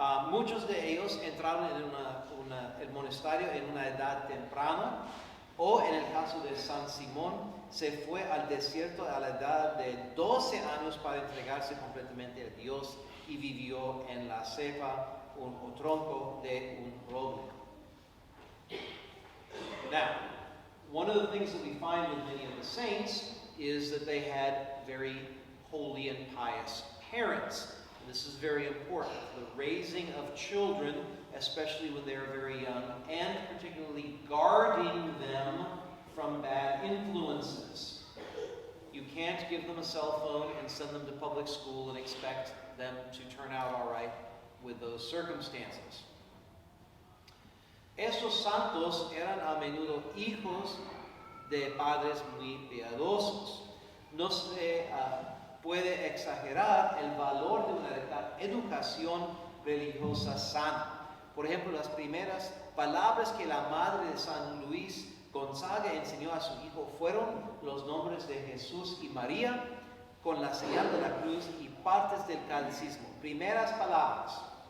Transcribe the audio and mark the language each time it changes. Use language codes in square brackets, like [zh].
[es] Muchos de ellos entraron en el monasterio en una edad temprana, o en el caso de San Simón, se fue al desierto a la edad de 12 años para entregarse completamente a Dios, y vivió en la cepa o tronco de un roble. [en] Now, one of the things that we find with many of the saints is that they had very holy and pious parents. This is very important. The raising of children, especially when they are very young, and particularly guarding them from bad influences. You can't give them a cell phone and send them to public school and expect them to turn out all right with those circumstances. [es] Estos santos eran a menudo hijos de padres muy piadosos. No se puede exagerar el valor de una educación religiosa sana. Por ejemplo, las primeras palabras que la madre de San Luis Gonzaga enseñó a su hijo fueron los nombres de Jesús y María, con la señal de la cruz y partes del catecismo. Primeras palabras.